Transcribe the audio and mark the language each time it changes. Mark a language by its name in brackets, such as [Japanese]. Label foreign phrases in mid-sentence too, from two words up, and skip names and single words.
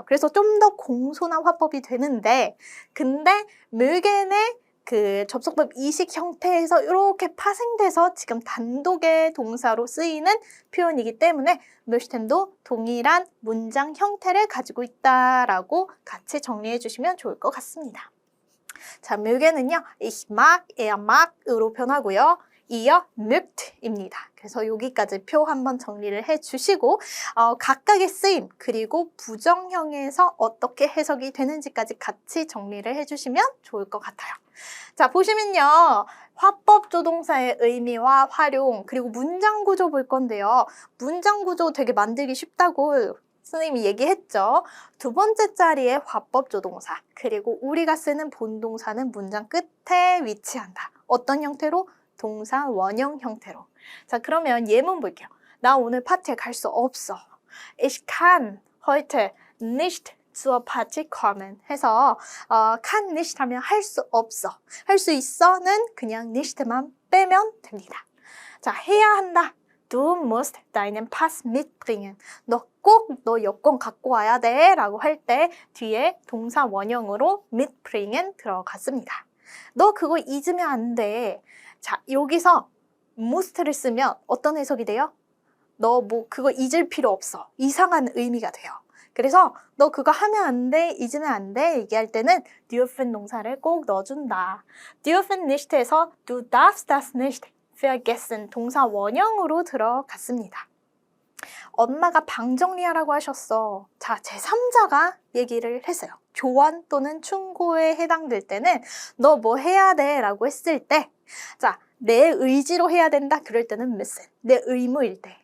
[Korean] 그래서 좀 더 공손한 화법이 되는데 근데 mögen의 그 접속법 이식 형태에서 이렇게 파생돼서 지금 단독의 동사로 쓰이는 표현이기 때문에 möchten도 동일한 문장 형태를 가지고 있다라고 같이 정리해 주시면 좋을 것 같습니다. 자, mögen은요, [German] ich mag, er mag으로 변하고요. ihr mögt입니다. [Korean] 그래서 여기까지 표 한번 정리를 해주시고 각각의 쓰임 그리고 부정형에서 어떻게 해석이 되는지까지 같이 정리를 해주시면 좋을 것 같아요. 자, 보시면요. 화법조동사의 의미와 활용 그리고 문장 구조 볼 건데요. 문장 구조 되게 만들기 쉽다고 선생님이 얘기했죠. 두 번째 자리에 화법조동사 그리고 우리가 쓰는 본동사는 문장 끝에 위치한다. 어떤 형태로? 동사 원형 형태로. 자, 그러면 예문 볼게요. 나 오늘 파티에 갈 수 없어. [German] Ich kann heute nicht zur Party kommen 해서 kann nicht [Korean] 하면 할 수 없어. 할 수 있어는 그냥 nicht만 빼면 됩니다. 자, 해야 한다. [German] Du musst deinen Pass mitbringen. [Korean] 너 꼭 너 여권 갖고 와야 돼 라고 할 때 뒤에 동사 원형으로 mitbringen 들어갔습니다. 너 그거 잊으면 안 돼. 자, 여기서 must를 쓰면 어떤 해석이 돼요? 너 뭐 그거 잊을 필요 없어. 이상한 의미가 돼요. 그래서 너 그거 하면 안 돼, 잊으면 안 돼 얘기할 때는 dürfen 동사를 꼭 넣어준다. [German] dürfen nicht에서 du darfst das nicht vergessen [Korean] 동사 원형으로 들어갔습니다. 엄마가 방 정리하라고 하셨어. 자, 제3자가 얘기를 했어요. 조언 또는 충고에 해당될 때는 너 뭐 해야 돼 라고 했을 때 자, 내 의지로 해야 된다 그럴 때는 müssen, 내 의무일 때.